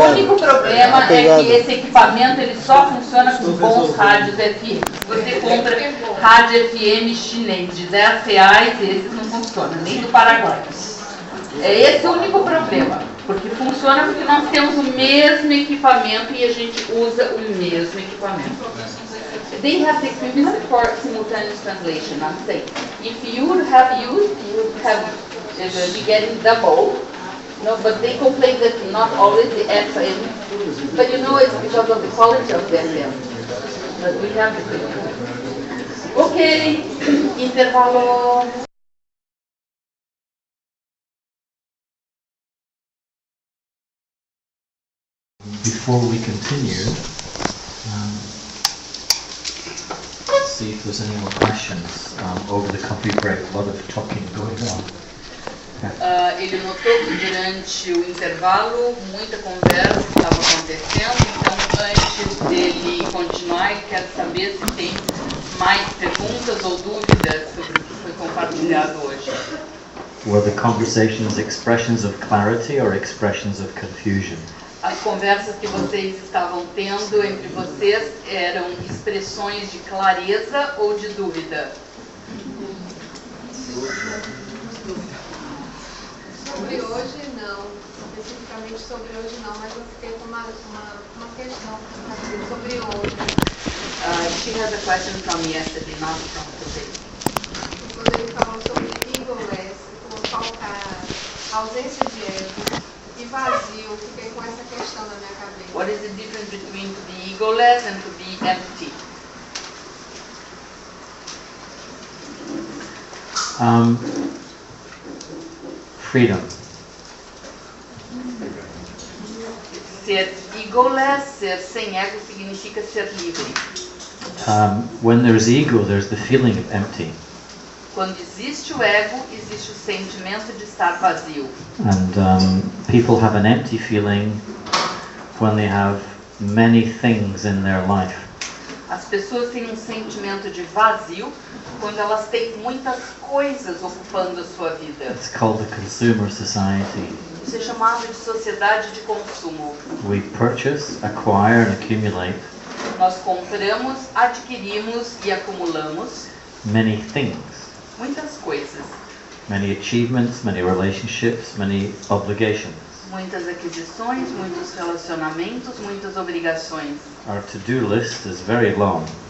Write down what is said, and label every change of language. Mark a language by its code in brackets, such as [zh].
[pt] O único problema é que esse equipamento ele só funciona com bons rádios FM. Se você compra rádio FM chinês de R$10, esses não funcionam, nem do Paraguai. É esse o único problema, porque funciona porque nós temos o mesmo equipamento e a gente usa o mesmo equipamento. [en] they have the equipment for simultaneous translation. I'm saying, if you would have used, you would have be getting double. No, but they complain that not always the FM. But you know it's because of the quality of the FM. But we have the equipment. [pt] Okay, intervalo. [en] Before we continue, let's see if there's any more questions over the coffee break. A lot of talking going on. [pt] Ele notou que durante o intervalo muita conversa estava acontecendo, então antes dele continuar, ele quer saber se tem mais perguntas ou dúvidas sobre o que foi compartilhado hoje. [en] Were the conversations expressions of clarity or expressions of confusion? [pt] As conversas que vocês estavam tendo entre vocês eram expressões de clareza ou de dúvida? Sobre hoje não, especificamente sobre hoje não, mas eu fiquei com uma questão sobre hoje. [en] She has a question from yesterday, not from today. [pt] Quando ele falou sobre egoless, faltar, ausência de ego e vazio, fiquei com essa questão na minha cabeça. [en] What is the difference between to be egoless and to be empty? Freedom. [pt] Ser egoless, ser sem ego, significa ser livre. [en] When there's ego, there's the feeling of empty. [pt] Quando existe o ego, existe o sentimento de estar vazio. [en] And people have an empty feeling when they have many things in their life. [pt] As pessoas têm um sentimento de vazio quando elas têm muitas coisas ocupando a sua vida. [en] It's called the consumer society. [pt] Isso é chamado de sociedade de consumo. [en] We purchase, acquire and accumulate [pt] Nós compramos, adquirimos e acumulamos [en] many things. [pt] muitas coisas. [en] Many achievements, many relationships, many obligations. [pt] Muitas aquisições, muitos relacionamentos, muitas obrigações. [en] Our to-do list is very long.